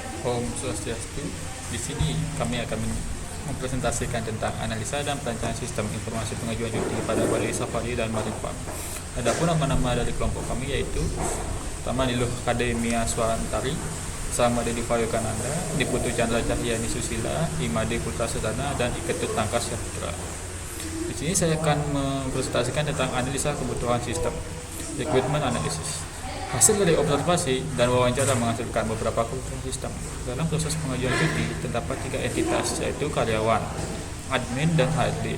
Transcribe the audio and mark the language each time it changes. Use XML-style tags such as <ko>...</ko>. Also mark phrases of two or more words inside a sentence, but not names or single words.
<ban>Om Swastiastu.</ban> <id>Di sini kami akan mempresentasikan tentang analisa dan perancangan sistem informasi pengajuan cuti pada Bali Safari dan Marineford. Adapun nama-nama dari kelompok kami yaitu pertama Niluh Akademia Swantari, Sama Dedi Fayokananda, Diputu Chandra Cahyani Susila, Imade Putra Sedana, dan Iketut Tangkas Saputra. Di sini saya akan mempresentasikan tentang analisa kebutuhan sistem,</id> <en>requirement analysis.</en> <id>Hasil dari observasi dan wawancara menghasilkan beberapa kebutuhan sistem. Dalam proses pengajuan cuti terdapat 3 entitas, yaitu karyawan, admin, dan HRD.</id>